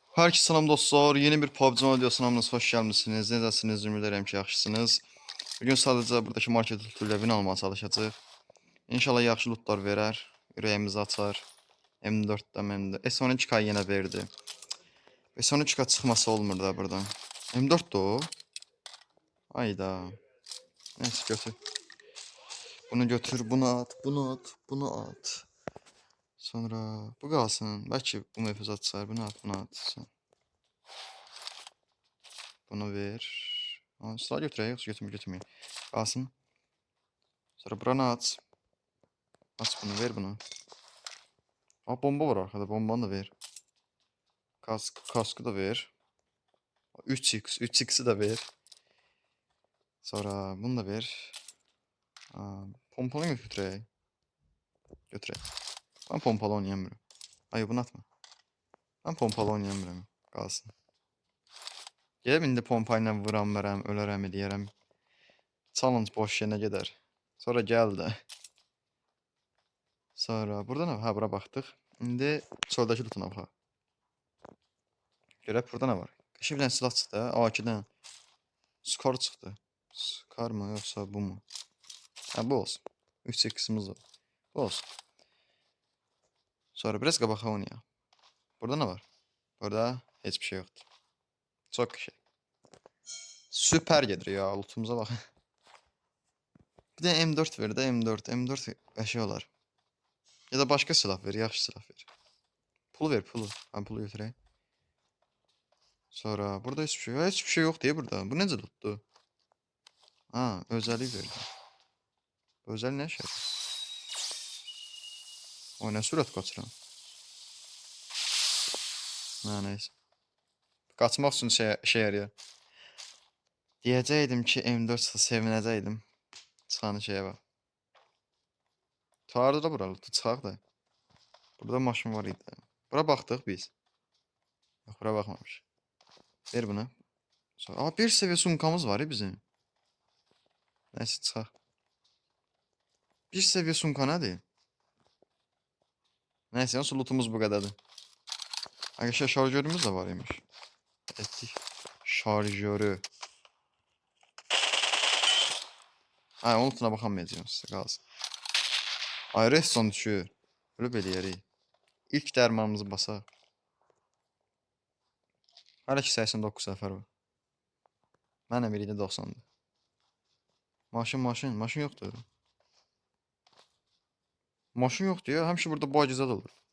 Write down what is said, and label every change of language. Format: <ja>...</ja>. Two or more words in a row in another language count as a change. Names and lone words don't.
<tr>Herkese selam dostlar. Yeni bir PUBG Mobile videosuna hoş gelmişsiniz.</tr> <az>Necəsiniz? Ümid edirəm ki, yaxşısınız. Bugün sadəcə buradakı market lootuyla win almağa çalışacağıq. İnşallah yaxşı lootlar verər. Ürəyimizi açar. M4'də M4. S12K yenə verdi. S12K çıxması olmur da buradan. M4'də o. Ayda. Neyse götür. Bunu götür, bunu at, bunu at, bunu at. Sonra bu qalsın. Bəlkə bu mefuz atsar. Bunu at, bunu at. Sonra. Bunu ver. Sıra götürək, yoxsa götürməyək. Qalsın. Sonra buranı aç. Aç bunu, ver bunu. Aa, bomba var arkada, bombanı da ver. Kaskı da ver. 3x'i de ver. Sonra bunu da ver. Pompalı götürək. Götürək.</az> <tr>Ben pompalı oynayamıyorum. Hayır, bunu atma. Ben pompalı oynayamıyorum.</tr> <az>Qalsın. Gəlib indi pompayla vuram, verəm, ölərəm, eləyərəm. Challenge boş yerine gedər. Sonra gəldi. Sonra burada</az> <tr>ne var?</tr> <az>Ha, bura baxdıq. İndi çöldəki lootuna baxaq. Görək burada</az> <tr>ne var?</tr> <az>Qəşəng bir dənə silah çıxdı. AK-dən. Skor çıxdı. Skar mı yoksa bu mu? Ha, bu olsun. 3x'imiz var. Bu olsun. Sonra biraz qabağa oynayaq.</az> <tr>Burada ne var? Burada hiçbir şey yoktu. Çok şey. Süper gelir ya. Lootumuza bak. Bir de M4 ver de M4.</tr> <az>M4 eşya olar. Ya da başka silah ver. Yaxşı silah ver.</az> <tr>Pul ver, pulu. Ben pulu götüreyim. Sonra burada hiçbir şey yok. Hiçbir şey yok diye burada.</tr> <az>Bu necə lootdu? Ha, özellik verdi. Bu özel ne şey? O ne sürət qaçıram.</az> <tr>Ha, neyse.</tr> <az>Qaçmaq üçün şey yarıyor. Diyəcəydim ki, M4 sevinəcəydim. Çıxan</az> <tr>şeye bak.</tr> <az>Tardı da bura, çıxaq da. Burada maşın var idi. Bura baxdıq biz. Yox, bura baxmamış. Ver bunu. Sonra, bir seviye sumkamız var ya bizim. Neyse, çıxaq. Bir seviye sumka nədir? Neyse, yalnız lootumuz bu qədərdir.</az> <tr>Arkadaşlar şarjörümüz de var imiş. Ettik. Şarjörü. Ha, onun üstüne bakamayacağım size,</tr> <az>qalsın. Ay, redstone düşür. Ölüb eləyərik. İlk dərmanımızı basaq. Hələ ki 89 səfər var. Mənim biri də 90'dır. Maşın yoxdur. Maşın yoxdur ya, həmişə burada bagizad olur.</az>